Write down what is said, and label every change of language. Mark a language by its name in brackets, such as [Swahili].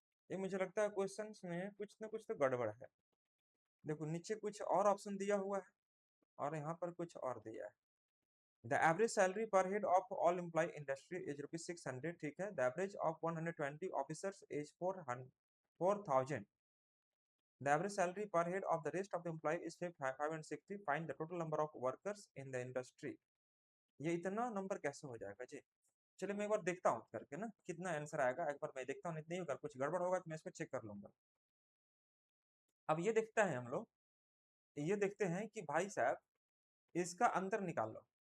[Hindi] ये मुझे लगता है क्वेश्चन में कुछ ना कुछ तो गड़बड़ है। देखो नीचे कुछ और ऑप्शन दिया हुआ है और यहाँ पर कुछ और दिया है। [English] The average salary per head of all employ industry is ₹600। [Hindi] ठीक है, [English] The average of 120 officers is 4000। The average salary per head of the rest of the employee is 560. Find the total number of workers in the industry. [Hindi] ये इतना number कैसे हो जाएगा जी? चलिए मैं एक बार देखता हूँ करके ना कितना आंसर आएगा। एक बार मैं देखता हूँ, नहीं होगा कुछ गड़बड़ होगा तो मैं इसको चेक कर लूंगा। अब ये देखता है हम लोग, ये देखते हैं कि भाई साहब इसका अंतर निकाल लो।